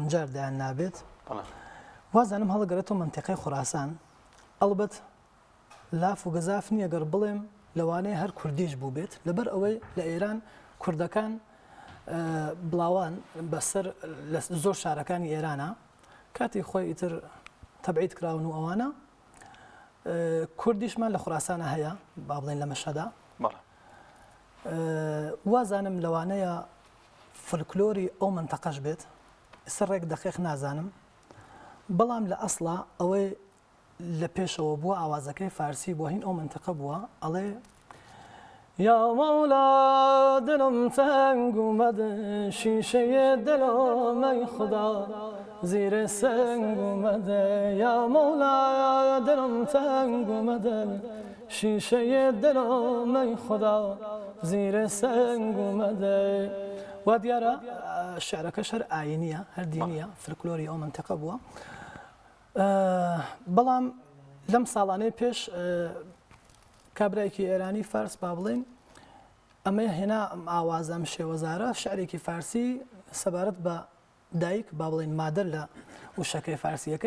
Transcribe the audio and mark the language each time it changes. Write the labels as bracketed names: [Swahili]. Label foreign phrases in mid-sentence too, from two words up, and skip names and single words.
[Central Kurdish] جار دایان نابێت وازانم هەڵەگەرێتەوە منتیقەی خوراسان ئەڵبەت لاف و گەزاف نییە گەر بڵێم لەوانەیە هەر کوردیش بوو بێت لەبەر ئەوەی لە ئێران کوردەکان بڵاوان بەسەر لە زۆر شارەکانی ئێرانە کاتی خۆی ئیتر تەبعید کراون و ئەوانە کوردیشمان لە خوراسانە هەیە با بڵێن لە مەشەدا وازانم لەوانەیە فلکلۆری ئەو منتەقەش بێت سەرێک دەقیق نازانم بەڵام لە ئەسڵا ئەوەی لە پێشەوە بووە ئاوازەکەی فارسی بۆ هین ئەو منتەقە بووە ئەڵێ [Persian] یا مولا دلم تنگ اومده شیشه دلم ای خدا زیر سنگ اومده یا مولا دلم تنگ اومده شیشه دلم ای خدا زیر سنگ اومده [Central Kurdish] و دیارە شعرەکەش هەر ئاینیە هەر دینیە فلکلۆری ئەو منتەقە بووە بەڵام لەم ساڵانەی پێش کابرایکی ئێرانی فارس با بڵێن ئەمە هێنا ئاوازە ئەم شێوەزارە شعرێکی فارسی سەبارەت بە دایک با بڵێن مادەر لە وشەکەی فارسیەکەی